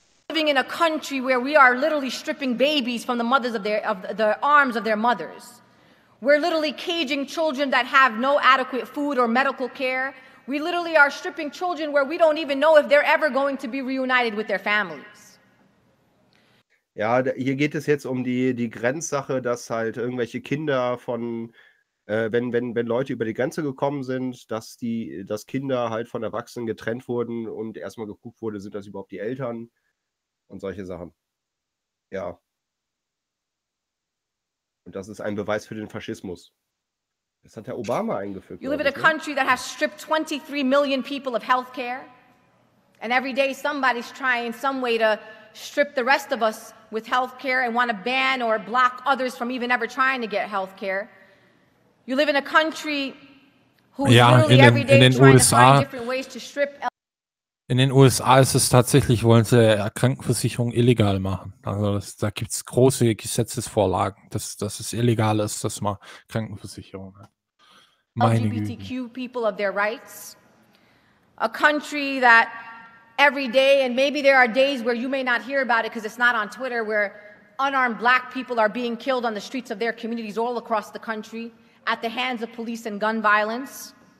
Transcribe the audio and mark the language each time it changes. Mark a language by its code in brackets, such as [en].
[en] Living in a country where we are literally stripping babies from the mothers of the arms of their mothers. We're literally caging children that have no adequate food or medical care. We literally are stripping children where we don't even know if they're ever going to be reunited with their families. [de] Ja, hier geht es jetzt um die Grenzsache, dass halt irgendwelche Kinder von wenn Leute über die Grenze gekommen sind, dass Kinder halt von Erwachsenen getrennt wurden und erstmal geguckt wurde, sind das überhaupt die Eltern? Und solche Sachen. Ja. Und das ist ein Beweis für den Faschismus. Das hat der Obama eingefügt. [en] You live in a country that has stripped 23 million people of healthcare. And every day somebody's trying some way to strip the rest of us with healthcare and want to ban or block others from even ever trying to get healthcare. You live in a country who is literally every day trying to find different ways to strip. [de] In den USA ist es tatsächlich, wollen sie Krankenversicherung illegal machen. Also da gibt es große Gesetzesvorlagen, dass es illegal ist, dass man Krankenversicherung hat. Meine [en] LGBTQ people of their rights. A country that every day, and maybe there are days where you may not hear about it because it's not on Twitter, where unarmed black people are being killed on the streets of their communities all across the country at the hands of police and gun violence.